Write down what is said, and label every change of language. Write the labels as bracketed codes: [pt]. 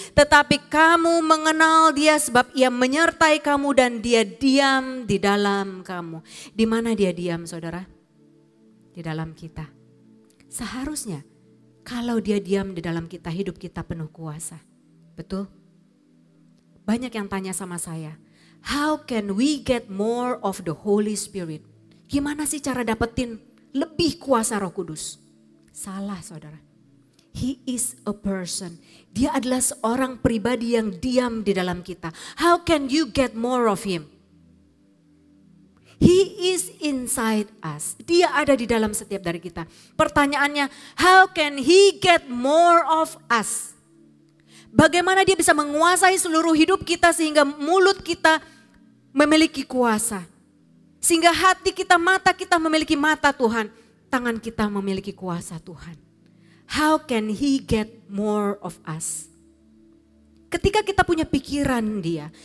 [id] Tetapi kamu mengenal dia sebab ia menyertai kamu dan dia diam di dalam kamu. Di mana dia diam saudara? Di dalam kita. Seharusnya kalau dia diam di dalam kita hidup kita penuh kuasa. Betul? Banyak yang tanya sama saya. [en] How can we get more of the Holy Spirit? [id] Gimana sih cara dapetin lebih kuasa Roh Kudus? Salah saudara. [en] He is a person. [id] Dia adalah seorang pribadi yang diam di dalam kita. [en] How can you get more of him? He is inside us. [id] Dia ada di dalam setiap dari kita. [en] Pertanyaannya, how can he get more of us? [id] Bagaimana dia bisa menguasai seluruh hidup kita sehingga mulut kita memiliki kuasa? Sehingga hati kita, mata kita memiliki mata Tuhan. Tangan kita memiliki kuasa Tuhan. [en] How can he get more of us? [id] Ketika kita punya pikiran dia.